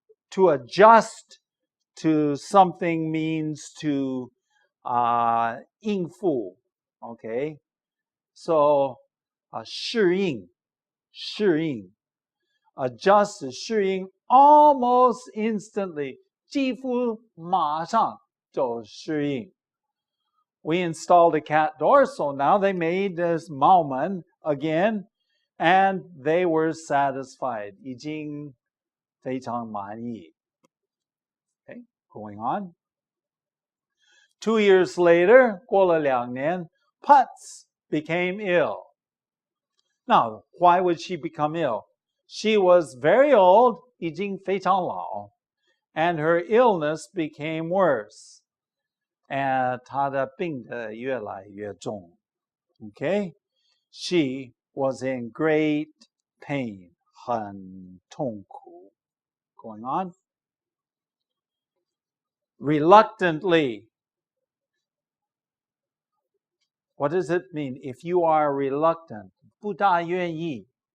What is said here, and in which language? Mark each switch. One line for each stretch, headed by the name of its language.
English: To adjust to something means to 应付, okay?
Chinese: So 适应 adjust 适应
English: almost instantly,
Chinese: 几乎马上就适应.
English: We installed a cat door, so now they made this Mauman again, and they were satisfied.
Chinese: 已经非常满意.
English: Okay, going on. 2 years later,
Chinese: 过了2年,
English: Putz became ill. Now, why would she become ill? She was very old,
Chinese: 已经非常老,
English: and her illness became worse.
Chinese: And 她的病得越来越重.
English: Okay? She was in great pain,
Chinese: 很痛苦.
English: Going on. Reluctantly. What does it mean? If you are reluctant,
Chinese: 不大愿意.